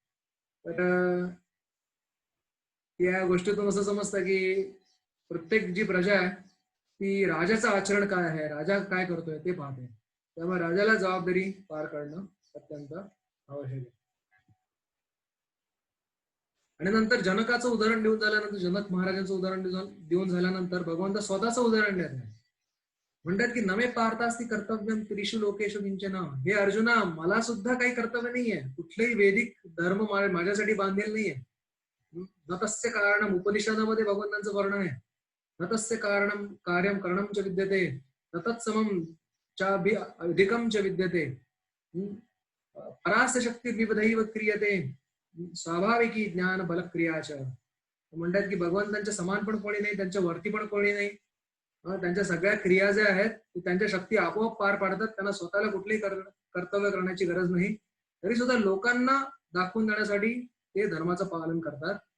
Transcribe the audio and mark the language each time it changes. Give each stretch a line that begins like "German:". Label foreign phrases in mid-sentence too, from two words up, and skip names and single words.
Marathi: तर या गोष्टीतून असं समजतं की प्रत्येक जी प्रजा आहे ती राजाचं आचरण काय आहे, राजा काय करतोय ते पाहते. त्यामुळे राजाला जबाबदारी पार पाडणं अत्यंत आवश्यक आहे. आणि नंतर जनकाचं उदाहरण देऊन झाल्यानंतर, जनक महाराजांचं उदाहरण देऊन झाल्यानंतर भगवंत स्वतःचं उदाहरण देत आहे. म्हणतात की
Sanskrit: नमे पार्थास्ति कर्तव्यम त्रिषु लोकेषु किंचन.
Marathi: हे अर्जुना, मला सुद्धा काही कर्तव्य नाहीये, कुठलेही वैदिक धर्म माझ्यासाठी बांधलेला नाहीये.
Sanskrit: न तस्य कारणम,
Marathi: उपनिषदामध्ये भगवंतांचं वर्णन आहे,
Sanskrit: न तस्य कारणम कार्यम करणम च विद्यते, न तत्समम चाभि अधिकम च विद्यते, परास्य शक्ती विविधैव क्रियते, स्वाभाविकी ज्ञान बल क्रियाच.
Marathi: म्हणतात की भगवंतांच्या समान पण कोणी नाही, त्यांच्या वरती पण कोणी नाही. त्यांच्या सगळ्या क्रिया ज्या आहेत त्यांच्या शक्ती आपोआप पार पाडतात, त्यांना स्वतःला कुठलेही कर्तव्य करण्याची गरज नाही, तरी सुद्धा लोकांना दाखवून देण्यासाठी ते धर्माचं पालन करतात.